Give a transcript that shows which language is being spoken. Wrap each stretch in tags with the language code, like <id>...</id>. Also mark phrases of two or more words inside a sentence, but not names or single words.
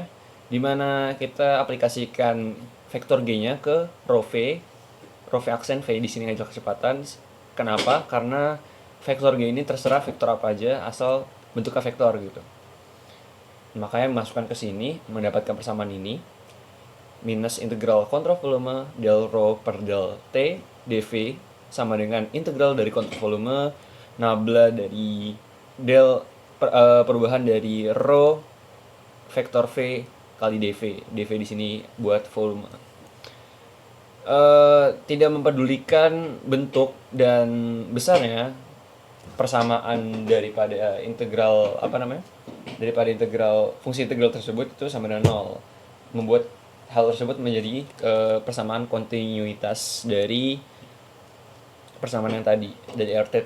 <id>Dimana kita aplikasikan vektor G-nya ke rho V aksen V, di sini adalah kecepatan. Kenapa? Karena vektor G ini terserah vektor apa aja asal bentuknya vektor gitu. Makanya masukkan ke sini mendapatkan persamaan ini minus integral kontrol volume del rho per del t dv sama dengan integral dari kontrol volume nabla dari perubahan dari rho vektor v kali dv di sini buat volume. Tidak mempedulikan bentuk dan besarnya persamaan daripada integral daripada fungsi integral tersebut itu sama dengan 0, membuat hal tersebut menjadi persamaan kontinuitas dari persamaan yang tadi dari RTT.</id>